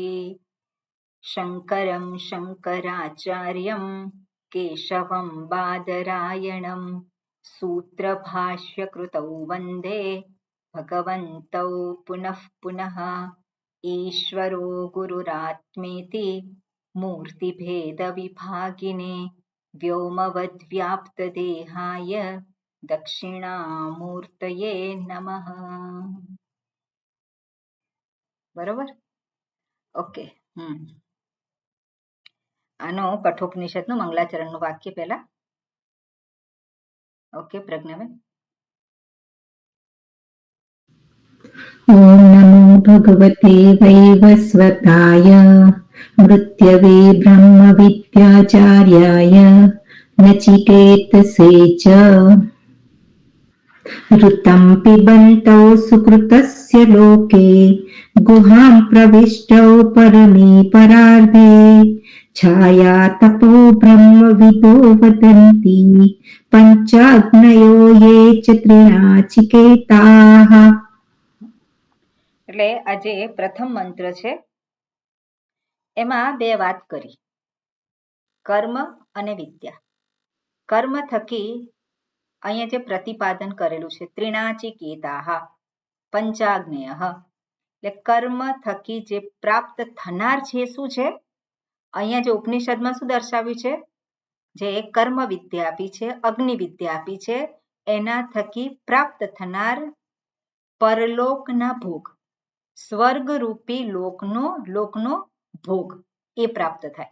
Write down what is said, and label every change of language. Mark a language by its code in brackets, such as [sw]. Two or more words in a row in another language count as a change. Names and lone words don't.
[sa] शङ्करं शङ्कराचार्यं केशवं बादरायणं, सूत्रभाष्यकृतौ वन्दे भगवन्तौ पुनः पुनः। ईश्वरो गुरुरात्मेति मूर्तिभेदविभागिने, व्योमवद्व्याप्तदेहाय दक्षिणामूर्तये नमः। [mr] बरोबर? ओके. [gu] આનો કઠોપનિષદનું મંગલાચરણનું વાક્ય પહેલા. ઓકે પ્રજ્ઞાબેન. [sa] ओम नमो भगवते वैवस्वताय मृत्यवे ब्रह्म विद्याचार्याय नचिकेतसे च ऋतं पिबन्तौ सुकृतस्य लोके गुहां प्रविष्टौ परमे परार्धे छाया तपो ब्रह्मविदो वदन्ति पञ्चाग्नयो ये च त्रिनाचिकेताः. [gu] એટલે આજે પ્રથમ મંત્ર છે, એમાં બે વાત કરી, કર્મ અને વિદ્યા. કર્મ થકી અહીંયા જે પ્રતિપાદન કરેલું છે, [sa] त्रिनाचिकेताः पञ्चाग्नेयः, [gu] એટલે કર્મ થકી જે પ્રાપ્ત થનાર છે શું છે, અહીંયા જે ઉપનિષદમાં શું દર્શાવ્યું છે, જે કર્મ વિદ્યા આપી છે, અગ્નિ વિદ્યા આપી છે, એના થકી પ્રાપ્ત થનાર પરલોકના ભોગ, સ્વર્ગરૂપી લોકનો ભોગ એ પ્રાપ્ત થાય.